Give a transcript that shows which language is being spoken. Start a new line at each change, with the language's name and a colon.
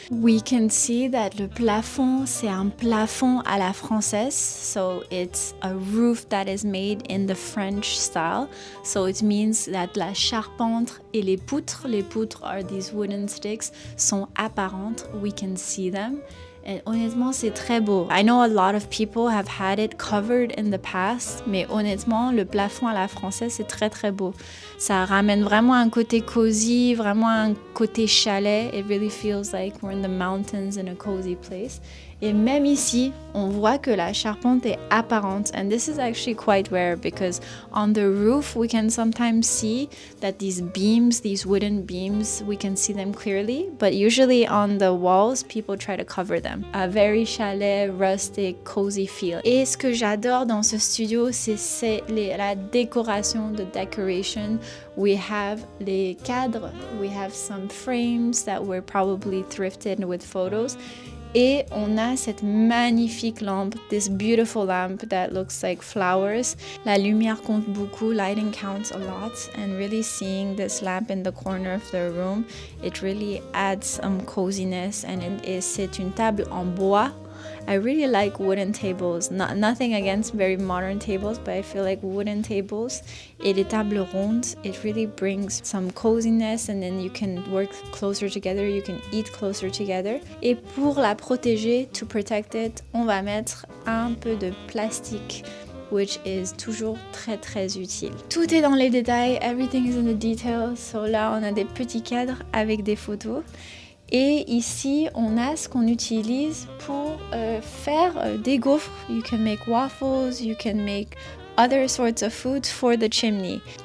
French: We can see that le plafond, c'est un plafond à la française.
English: So it's a roof that is made in the French style. So it means that
French: la charpente et les poutres
English: are these wooden sticks,
French: sont apparentes.
English: We can see them.
French: Et honnêtement, c'est très beau.
English: I know a lot of people have had it covered in the past,
French: mais honnêtement, le plafond à la française, c'est très très beau. Ça ramène vraiment un côté cozy, vraiment un côté chalet.
English: It really feels like we're in the mountains in a cozy place.
French: Et même ici, on voit que la charpente est apparente.
English: And this is actually quite rare because on the roof, we can sometimes see that these beams, these wooden beams, we can see them clearly. But usually on the walls, people try to cover them. A very chalet, rustic, cozy feel.
French: Et ce que j'adore dans ce studio, c'est la décoration,
English: the decoration. We have les cadres, we have some frames that were probably thrifted with photos.
French: Et on a cette magnifique lampe,
English: this beautiful lamp that looks like flowers.
French: La lumière compte beaucoup,
English: lighting counts a lot, and really seeing this lamp in the corner of the room, it really adds some coziness, and
French: c'est une table en bois.
English: I really like wooden tables. Nothing against very modern tables, but I feel like wooden tables
French: et les tables rondes,
English: it really brings some coziness, and then you can work closer together, you can eat closer together.
French: Et pour la protéger,
English: to protect it,
French: on va mettre un peu de plastique,
English: which is
French: toujours très très utile. Tout est dans les détails,
English: everything is in the details.
French: So là, on a des petits cadres avec des photos. Et ici, on a ce qu'on utilise pour faire des gaufres.
English: You can make waffles, you can make other sorts of foods for the chimney.